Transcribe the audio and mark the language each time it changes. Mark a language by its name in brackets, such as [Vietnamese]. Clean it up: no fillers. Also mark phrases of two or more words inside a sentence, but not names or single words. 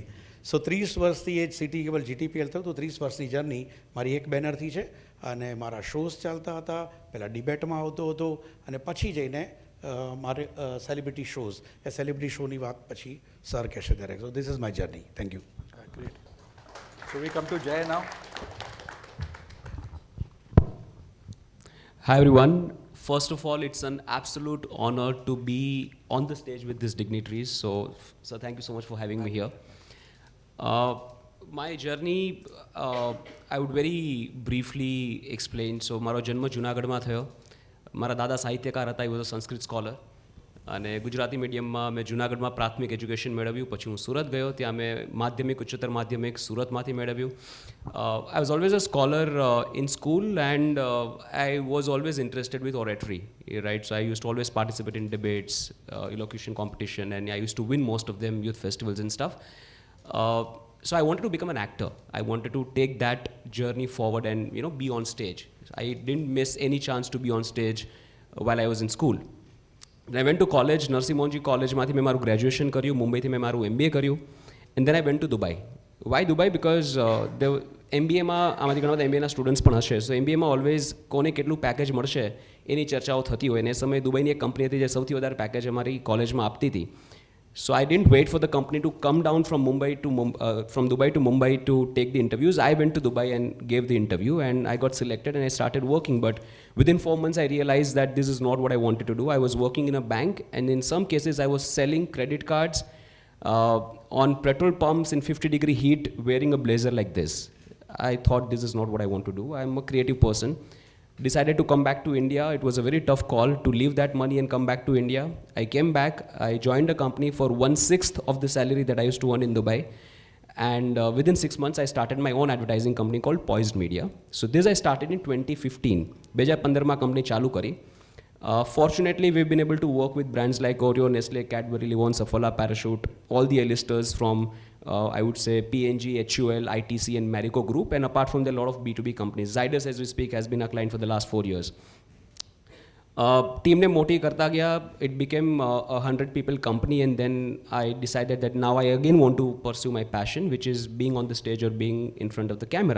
[Gujarati] સો 30 વર્ષથી એ જ સિટી કેબલ જીટીપીએલ થયું તો 30 વર્ષની જર્ની મારી એક બેનરથી છે. અને મારા શોઝ ચાલતા હતા, પહેલાં ડિબેટમાં આવતો હતો અને પછી જઈને મારે [English] celebrity shows, [Gujarati] એ સેલિબ્રિટી શોની વાત પછી સર કહેશે ત્યારે. [English] So this is my journey. Thank you. Great. So we come to Jay now. Hi everyone. First of all, it's an absolute honor to be on the stage with these dignitaries. So thank you so much for having me here. My journey, I would very briefly explain. [Gujarati] So મારો જન્મ જુનાગઢમાં થયો. મારા દાદા સાહિત્યકાર હતા, એ [English] was a Sanskrit scholar. [Gujarati] અને ગુજરાતી મીડિયમમાં મેં જુનાગઢમાં પ્રાથમિક એજ્યુકેશન મેળવ્યું. પછી હું સુરત ગયો, ત્યાં મેં માધ્યમિક, ઉચ્ચતર માધ્યમિક સુરતમાંથી મેળવ્યું. [English] I was always a scholar in school and I was always interested with oratory, right? So I used to always participate in debates, elocution competition, and I used to win most of them, youth festivals and stuff. So I wanted to become an actor. I wanted to take that journey forward and, you know, be on stage. I didn't miss any chance to be on stage while I was in school. When I went to college, [Gujarati] Narsi Monji કોલેજમાંથી મેં મારું ગ્રેજ્યુએશન કર્યું, મુંબઈથી મેં મારું MBA કર્યું, [English] and then I went to Dubai. Why Dubai? [Gujarati] Because MBAમાં આમાંથી ઘણા બધા MBAના સ્ટુડન્ટ્સ પણ હશે. સો MBAમાં ઓલવેઝ કોને કેટલું પેકેજ મળશે એની ચર્ચાઓ થતી હોય. અને એ સમયે દુબઈની એક કંપની હતી જે સૌથી વધારે પેકેજ અમારી કોલેજમાં આપતી હતી. [English] So I didn't wait for the company to come down from Dubai to Mumbai to take the interviews. I went to Dubai and gave the interview and I got selected and I started working. But within 4 months, I realized that this is not what I wanted to do. I was working in a bank and in some cases I was selling credit cards on petrol pumps in 50-degree heat wearing a blazer like this. I thought this is not what I want to do. I'm a creative person. Decided to come back to India. It was a very tough call to leave that money and come back to India. I came back, I joined a company for 1/6 of the salary that I used to earn in Dubai. And within 6 months, I started my own advertising company called Poised Media. So this I started in 2015. [Gujarati] 2015 માં કંપની ચાલુ કરી. [English] Fortunately, we've been able to work with brands like Oreo, Nestle, Cadbury, Livon, Saffola, Parachute, all the A-listers from, I would say, P&G, HUL, ITC, and Marico Group. And apart from that, a lot of B2B companies. Zydus, as we speak, has been a client for the last 4 years. [Gujarati] ટીમ ને મોટી કરતા ગયા, [English] it became a 100 people company, and then I decided that now I again want to pursue my passion, which is being on the stage or being in front of the camera.